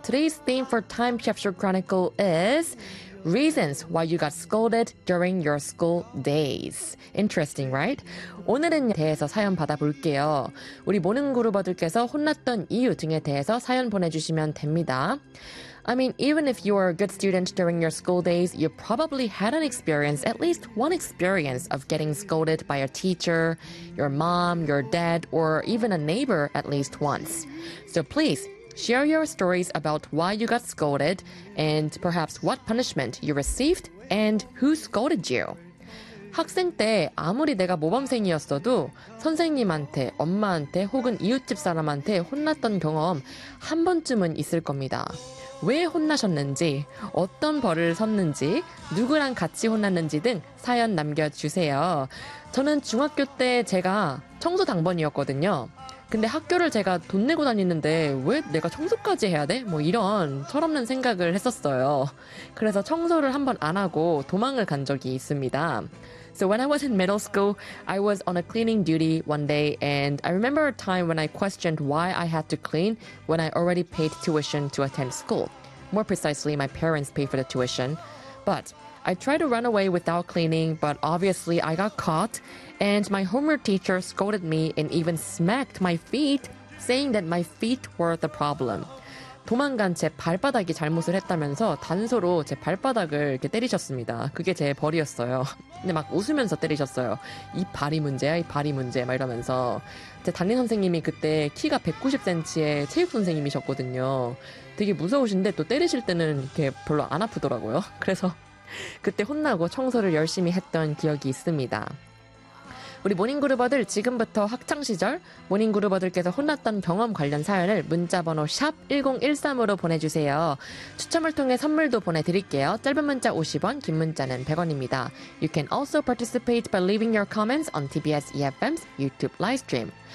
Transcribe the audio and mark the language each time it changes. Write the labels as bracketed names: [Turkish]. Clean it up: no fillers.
[English] Today's theme for Time Capsule Chronicle is Reasons Why You Got Scolded During Your School Days. Interesting, right? [Korean] 오늘은 대해서 사연 받아볼게요. 우리 모닝 그루버들께서 혼났던 이유 등에 대해서 사연 보내주시면 됩니다. [English] I mean, even if you were a good student during your school days, you probably had an experience, at least one experience, of getting scolded by a teacher, your mom, your dad, or even a neighbor at least once. So please, share your stories about why you got scolded, and perhaps what punishment you received, and who scolded you. [Korean] 학생 때 아무리 내가 모범생이었어도 선생님한테, 엄마한테, 혹은 이웃집 사람한테 혼났던 경험 한 번쯤은 있을 겁니다. 왜 혼나셨는지, 어떤 벌을 섰는지, 누구랑 같이 혼났는지 등 사연 남겨주세요. 저는 중학교 때 제가 청소 당번이었거든요. 근데 학교를 제가 돈 내고 다니는데 왜 내가 청소까지 해야 돼? 뭐 이런 철없는 생각을 했었어요. 그래서 청소를 한번 안 하고 도망을 간 적이 있습니다. [English] So when I was in middle school, I was on a cleaning duty one day, and I remember a time when I questioned why I had to clean when I already paid tuition to attend school. More precisely, my parents paid for the tuition. But I tried to run away without cleaning, but obviously I got caught, and my homeroom teacher scolded me and even smacked my feet, saying that my feet were the problem. [Korean] 도망간 제 발바닥이 잘못을 했다면서 단서로 제 발바닥을 이렇게 때리셨습니다. 그게 제 벌이었어요. 근데 막 웃으면서 때리셨어요. 이 발이 문제야, 이 발이 문제, 막 이러면서. 제 담임 선생님이 그때 키가 190cm의 체육 선생님이셨거든요. 되게 무서우신데 또 때리실 때는 이렇게 별로 안 아프더라고요. 그래서 그때 혼나고 청소를 열심히 했던 기억이 있습니다. 우리 모닝그루버들 지금부터 학창시절 모닝그루버들께서 혼났던 경험 관련 사연을 문자번호 샵1013으로 보내주세요. 추첨을 통해 선물도 보내드릴게요. 짧은 문자 50원, 긴 문자는 100원입니다. [English] You can also participate by leaving your comments on TBS EFM's YouTube livestream.